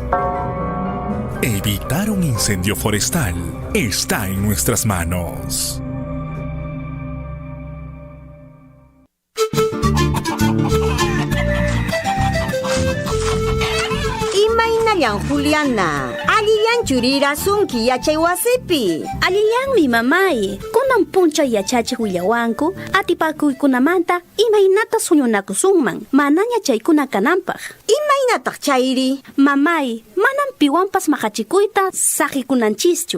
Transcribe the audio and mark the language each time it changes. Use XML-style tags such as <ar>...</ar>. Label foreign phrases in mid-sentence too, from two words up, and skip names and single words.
<es>Evitar un incendio forestal está en nuestras manos. Juliana,</es> <qu>alillan churira sunki yachay wasipi. Alillan mi mamay, kunan puncha yachachi huyawanku, atipakuykunamanta imaynata suñunakusunman, manaña chaykuna kanampaq. Imaynataq chayri? Mamay, manan piwanpas maqachikuyta saqikunanchikchu.</qu>